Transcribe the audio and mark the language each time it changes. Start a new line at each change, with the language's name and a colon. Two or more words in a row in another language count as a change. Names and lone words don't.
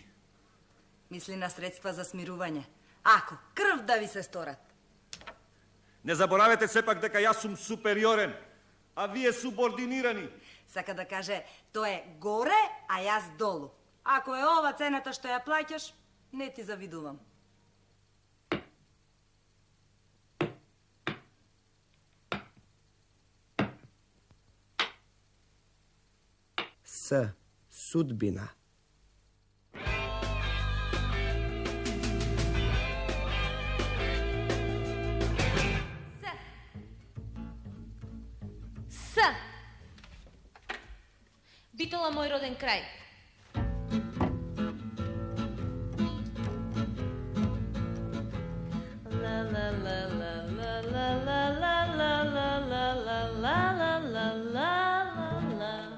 Macedonian: Мисли на средства за смирување. Ако крв да ви се сторат. Не заборавете сепак дека јас сум супериорен, а вие субординирани. Сака да каже, тоа е горе, а јас долу. Ако е ова цената што ја плаќаш, не ти завидувам. S. Sudbina. С. Битола, мој роден крај. La la la la la la la la la la la la la la la la.